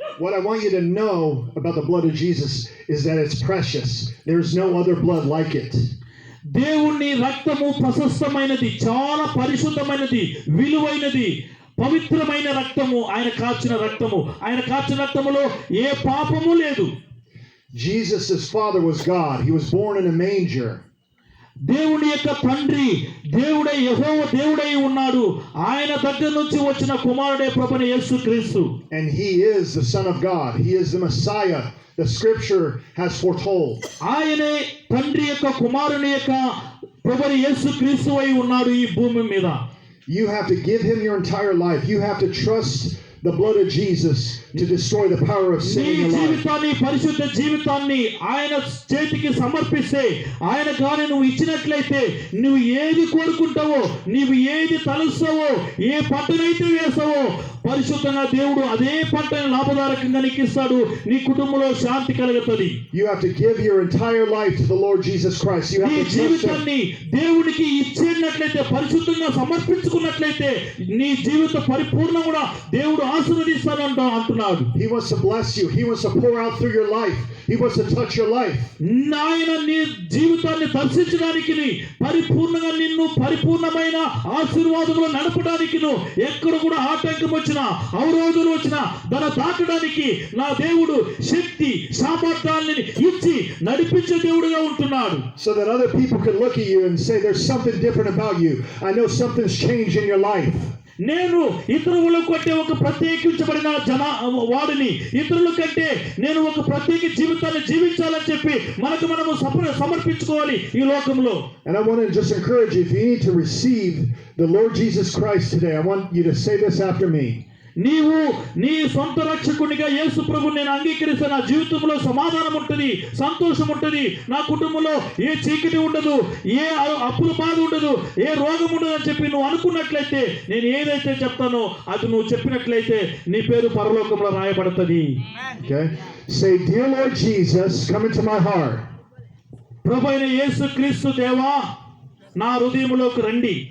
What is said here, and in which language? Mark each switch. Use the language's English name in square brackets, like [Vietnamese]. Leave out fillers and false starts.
[English] What I want you to know about the blood of Jesus is that it's precious. There is no other blood like it. [Telugu] దేవుని రక్తము ప్రశస్తమైనది, చాలా పరిశుద్ధమైనది, విలువైనది. పవిత్రమైన రక్తము, ఆయన కార్చిన రక్తము. ఆయన కార్చిన రక్తములో ఏ పాపము లేదు. [English] Jesus' father was God. He was born in a manger. [Telugu] దేవుని యొక్క తండ్రి దేవుడై యెహోవా దేవుడై ఉన్నాడు. ఆయన దగ్గర నుంచి వచ్చిన కుమారుడే ప్రభువైన యేసుక్రీస్తు. [English] And he is the Son of God. He is the Messiah the scripture has foretold. [Telugu] ఆయనే తండ్రి యొక్క కుమారుని యొక్క ప్రభువైన యేసుక్రీస్తు అయి ఉన్నాడు ఈ భూమి మీద. [English] You have to give him your entire life. You have to trust the blood of Jesus to destroy the power of sin [Telugu] జీవితాన్ని, పరిశుద్ధ జీవితాన్ని ఆయన చేతికి సమర్పిస్తే, ఆయన కానీ నువ్వు ఇచ్చినట్లయితే, నువ్వు ఏది కోరుకుంటావో, నీవు ఏది తలుస్తావో, ఏ పంటనైతే వేస్తావో, పరిశుద్ధంగా దేవుడు అదే పంటను లాభదాయకంగా నీకు ఇస్తాడు. నీ కుటుంబంలో శాంతి కలుగుతుంది. [English] You have to give your entire life to the Lord Jesus Christ. You [Telugu] నీ [English] have to trust him. [Telugu] జీవితాన్ని దేవునికి ఇచ్చేటట్లయితే, పరిశుద్ధంగా సమర్పించుకున్నట్లయితే, నీ జీవిత పరిపూర్ణం కూడా దేవుడు ఆశీర్వదిస్తానంట అంటున్నాడు. [English] He wants to bless you. He wants to pour out through your life. He wants to touch your life. [Telugu] ఆయన నీ జీవితాన్ని దర్శించడానికి, పరిపూర్ణంగా నిన్ను పరిపూర్ణమైన ఆశీర్వాదంలో నడపడానికి, ఎక్కడ కూడా ఆటంకం వచ్చినా, అవరోధులు వచ్చినా దాన్ని దాటడానికి నా దేవుడు శక్తి సామర్థ్యాన్ని ఇచ్చి నడిపించే దేవుడుగా ఉంటున్నాడు. [English] So that other people can look at you and say there's something different about you. I know something's changed in your life. [Telugu] నేను ఇతరుల కంటే ఒక ప్రత్యేకించబడిన వాడిని, ఇతరుల కంటే నేను ఒక ప్రత్యేక జీవితాన్ని జీవించాలని చెప్పి మనము సమర్పించుకోవాలి ఈ లోకంలో. [English] And I want to just encourage you, if you need to receive the Lord Jesus Christ today, I want you to say this after me. [Telugu] నీవు నీ సొంత రక్షకునిగా యేసు ప్రభువుని నేను అంగీకరిస్తే నా జీవితంలో సమాధానం ఉంటుంది, సంతోషం ఉంటుంది, నా కుటుంబంలో ఏ చీకటి ఉండదు, ఏ అప్పుల బాధ ఉండదు, ఏ రోగం ఉండదు అని చెప్పి నువ్వు అనుకున్నట్లయితే, నేను ఏదైతే చెప్తానో అది నువ్వు చెప్పినట్లయితే నీ పేరు పరలోకంలో రాయబడుతుంది. [English] Okay? Say, dear Lord Jesus, come into my heart. [Telugu] ప్రభువైన యేసు క్రీస్తు దేవా నా హృదయములోకి రండి.